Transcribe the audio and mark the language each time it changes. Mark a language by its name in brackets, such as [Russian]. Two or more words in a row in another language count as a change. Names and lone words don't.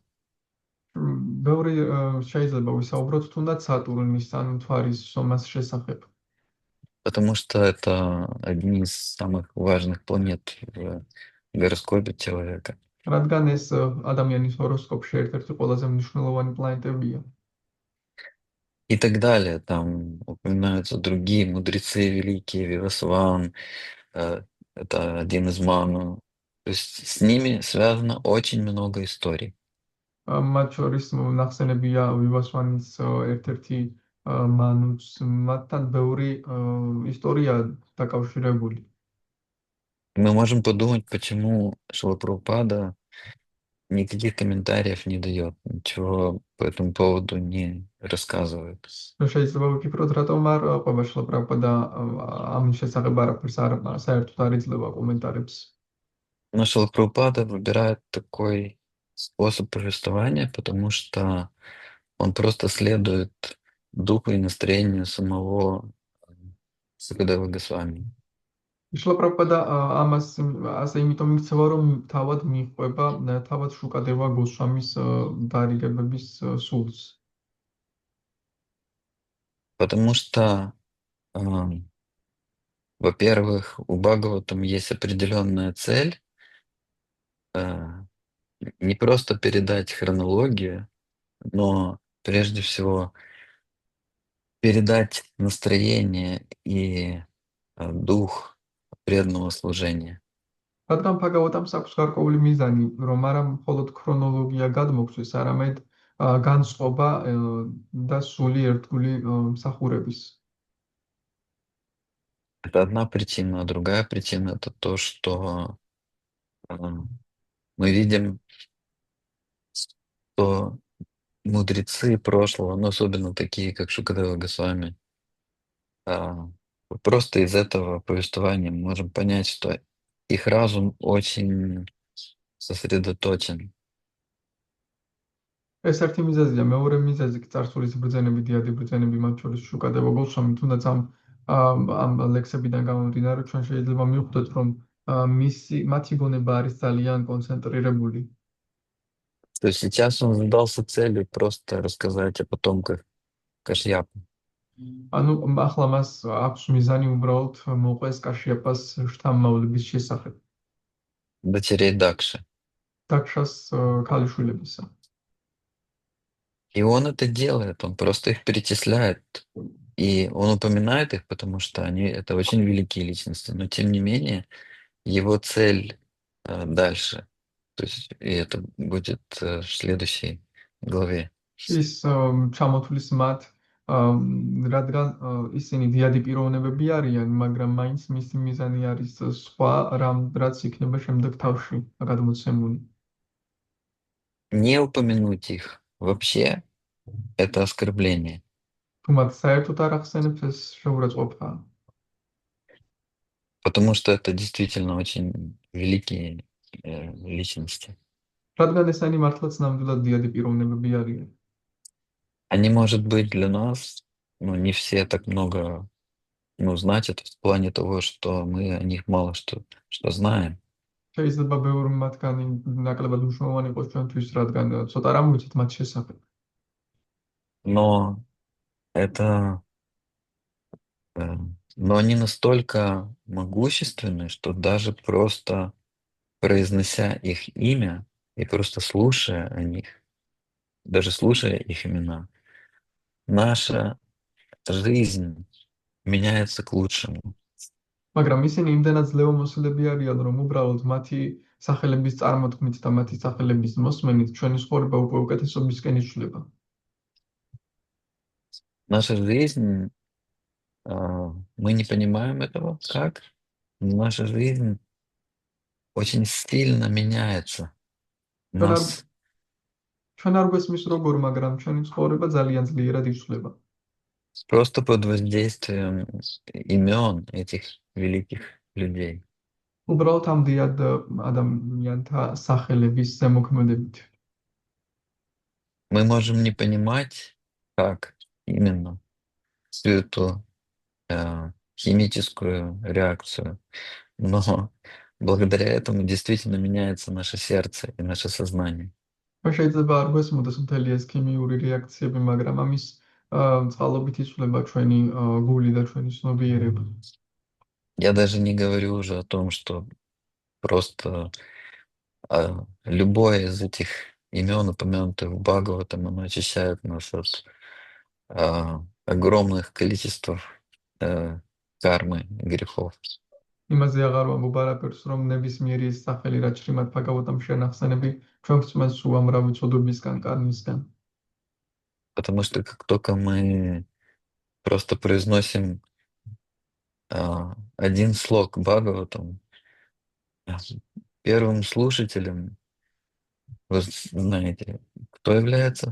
[Georgian] ბევრი შეიძლება ვისაუბროთ თუნდაც სატურნის ან მთვარის სომას შესახებ. [Russian] Потому что это одни из самых важных планет в гороскопе человека. [Georgian] რადგან ეს ადამიანის ჰოროსკოპში ერთ-ერთი ყველაზე მნიშვნელოვანი планетებია. [Russian] И так далее. Там упоминаются другие мудрецы великие, Вивасван, это один из Ману. То есть с ними связано очень много историй. [Georgian] მათ შორის ნახსენებია ვივასვანის ერთ-ერთი მანუც, მათთან ბევრი ისტორია დაკავშირებული. [Russian] Мы можем подумать, почему Шрила Прабхупада никаких комментариев не дает, ничего по этому поводу не рассказывает. [Georgian] შეიძლება ვიფიქროთ, რატომ არ ყვება შრილა პრაბჰუპადა ამის შესახებ არაფერს საერთოდ არ იძლევა კომენტარებს. [Russian] Но Шрила Прабхупада выбирает такой способ повествования, потому что он просто следует духу и настроению самого Сукадева Госвами. [Georgian] შრილა პრაბჰუპადა ამას ასე იმიტომ იქცევა, რომ თავად მიყვება თავად შუკადევა გოსვამის დარიგებების სულს. [Russian] Потому что, во-первых, у Бхагаватам есть определенная цель, не просто передать хронологию, но прежде всего передать настроение и дух преданного служения. [Georgian] რადგან ბჰაგავატამს აქვს გარკვეული მიზანი, რომ არა მხოლოდ ქრონოლოგია გადმოგცვის, არამედ განწყობა და სული ერთგული მსახურების. [Russian] Это одна причина, а другая причина это то, что мы видим, что мудрецы прошлого, но особенно такие, как Шукадева Госвами, просто из этого повествования мы можем понять, что их разум очень сосредоточен. [Georgian] ეს ერთი მიზეზია, მეორე მიზეზი კი წარსულის ბრძენები, დიადი ბრძენები, მათ შორის შუკადევა გოსვამი, თუნდაც ამ ლექსებიდან გამომდინარე, ჩვენ შეიძლება მივხვდეთ, რომ მათი გონება არის ძალიან კონცენტრირებული. [Russian] То есть сейчас он задался целью просто рассказать о потомках Кашьяпы. [Georgian] ანუ ახლა მას აქვს მიზანი უბრალოდ მოყვეს კაშიაპას შთამომავლობის შესახებ. [Russian] Дочерей Дакши. [Georgian] დაქშას ქალიშვილებისა. [Russian] И он это делает, он просто их перечисляет. И он упоминает их, потому что это очень великие личности. Но тем не менее, его цель дальше. То есть, и это будет в следующей главе. [Georgian] ის ჩამოთვლის მათ რადგან ისინი დიადი პიროვნებები არიან, მაგრამ მაინც მისი მიზანი არის სხვა რამ, რაც იქნება შემდეგ თავში გადმოცემული. [Russian] Не упомянуть их вообще — это оскорбление, [Georgian] თუ მათ საერთოდ არ ახსენებს, ეს შეურაცხყოფაა. [Russian] потому что это действительно очень великие личности. [Georgian] რადგან ესენი მართლაც ნამდვილად დიადი პიროვნებები არიან. [Russian] Они, может быть, для нас, не все так много, значат в плане того, что мы о них мало что знаем. [Georgian] შეიძლება ბევრი მათგანი ნაკლებად მნიშვნელოვანი იყოს ჩვენთვის, რადგან ცოტა რამ ვიცით მათ შესახებ. [Russian] Но это, но они настолько могущественны, что даже просто произнося их имя и просто слушая о них, даже слушая их имена, наша жизнь меняется к лучшему. [Georgian] მაგრამ ისინი იმდენად ძლევამოსილები არიან, რომ უბრალოდ მათი სახელების წარმოთქმით და მათი სახელების მოსმენით ჩვენი ცხოვრება უკვე უკეთესობისკენ იცვლება. [Russian] Наша жизнь, мы не понимаем этого как, но наша жизнь очень сильно меняется. Нас [Georgian] ჩვენ არ გვესმის როგორ, მაგრამ ჩვენი ცხოვრება ძალიან ძლიერად იცვლება. [Russian] просто под воздействием имен этих великих людей. [Georgian] უბრალოდ ამ დიად ადამიანთა სახელების ზემოქმედებით. [Russian] Мы можем не понимать, как именно всю эту химическую реакцию, но благодаря этому действительно меняется наше сердце и наше сознание. [Georgian] ჩვენ შეიძლება არ გვესმოდეს მთელი ეს ქიმიური რეაქციები, მაგრამ ამის წყალობით იცვლება ჩვენი გული და ჩვენი ცნობიერება. [Russian] Я даже не говорю уже о том, что просто любое из этих имен, упомянутых в Бхагаватам, оно очищает нас от огромных количеств кармы, грехов. [Georgian] იმაზე აღარ ვამბობ არაფერს, რომ ნებისმიერი ეს სახელი, რაც შრიმად ბჰაგავატამ შენახსენები, ჩვენ გწმენს უამრავი ცოდვებისგან, კარმისგან. [Russian] Потому что как только мы просто произносим один слог Бхагаватам, первым слушателем, вы знаете, кто является?